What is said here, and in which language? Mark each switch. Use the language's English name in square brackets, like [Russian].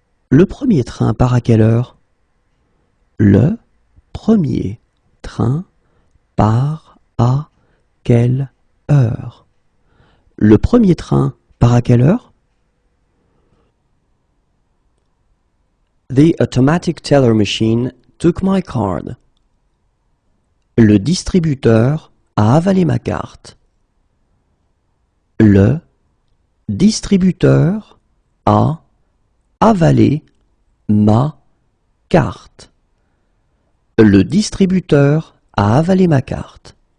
[French] Le premier train part à quelle heure? Le premier train part à quelle heure? Le premier train part à quelle heure? [English] The automatic teller machine took my card. [French] Le distributeur a avalé ma carte. Le distributeur a avalé ma carte. Le distributeur a avalé ma carte.